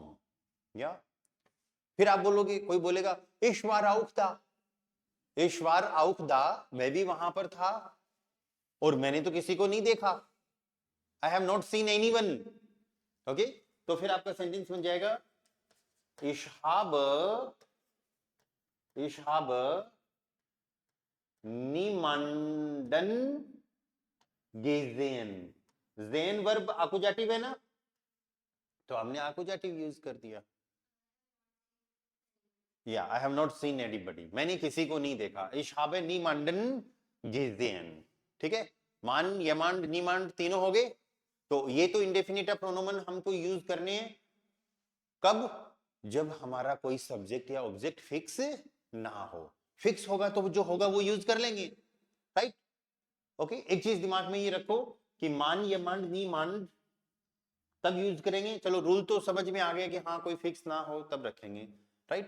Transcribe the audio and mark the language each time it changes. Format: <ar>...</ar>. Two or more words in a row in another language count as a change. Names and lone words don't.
<hi>या फिर आप बोलोगे, कोई बोलेगा</hi> <de>ich war auch da, ich war auch da,</de> <hi>मैं भी वहां पर था और मैंने तो किसी को नहीं देखा,</hi> <en>I have not seen anyone.</en> <hi>ओके, तो फिर आपका सेंटेंस बन जाएगा</hi> <de>Ich habe niemanden gesehen।</de> <hi>sehen वर्ब आकुजाटिव है ना, तो हमने आकुजाटिव यूज कर दिया। या</hi> <en>I have not seen anybody,</en> <hi>मैंने किसी को नहीं देखा।</hi> <de>Ich habe niemanden gesehen।</de> <hi>ठीक है,</hi> <de>man, jemand, niemand</de> <hi>तीनों हो गए। तो ये तो</hi> <en>indefinite Pronomen</en> <hi>हमको यूज करने हैं कब? जब हमारा कोई सब्जेक्ट या ऑब्जेक्ट फिक्स ना हो। फिक्स होगा तो जो होगा वो यूज कर लेंगे, राइट? ओके, एक चीज दिमाग में ये रखो कि</hi> <de>man, jemand, niemand</de> <hi>तब यूज करेंगे, चलो रूल तो समझ में आ गया कि हाँ कोई फिक्स ना हो तब रखेंगे, राइट?</hi>